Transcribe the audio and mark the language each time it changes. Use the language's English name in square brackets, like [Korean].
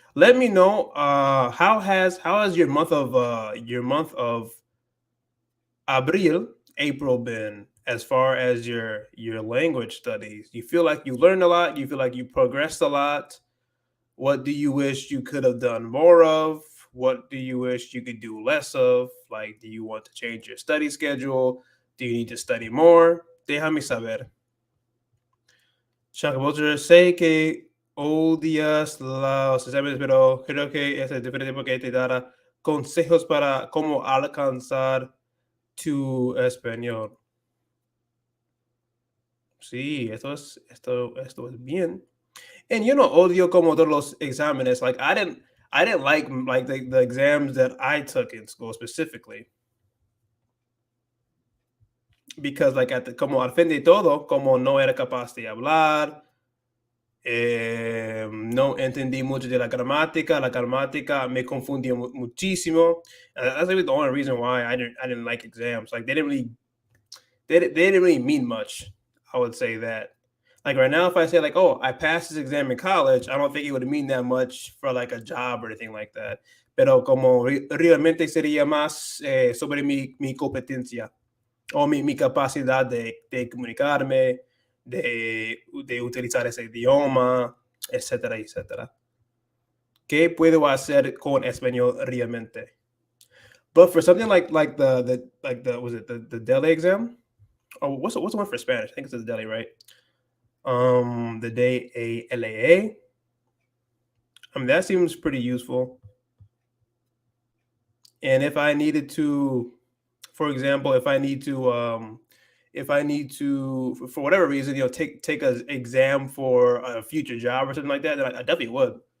[English] Let me know how has your month of April been as far as your language studies? You feel like you learned a lot? You feel like you progressed a lot? What do you wish you could have done more of? What do you wish you could do less of? Like, do you want to change your study schedule? Do you need to study more? [Spanish] Déjame saber. Shakabotra, sé que odias los exámenes, pero creo que es diferente porque te dará consejos para cómo alcanzar tu español. Sí, esto es bien. And yo no odio como todos los exámenes. [English] Like I didn't like the exams that I took in school specifically. because like [Spanish] como al fin de todo, como no era capaz de hablar, no entendí mucho de la gramática me confundió muchísimo. [English] That's like the only reason why I didn't like exams. Like they didn't really mean much. I would say that. Like right now, if I say like, "Oh, I passed this exam in college," I don't think it would mean that much for like a job or anything like that. [Spanish] Pero como realmente sería más sobre mi competencia o mi capacidad de comunicarme, de utilizar ese idioma, etcétera, etcétera. ¿Qué puedo hacer con español realmente? [English] But for something like the was it the Delhi exam? Oh, what's the one for Spanish? I think it's the Delhi, right? The DALAA. I mean, that seems pretty useful. And if I needed to, for example, if I need to, for whatever reason, take an exam for a future job or something like that, then I definitely would.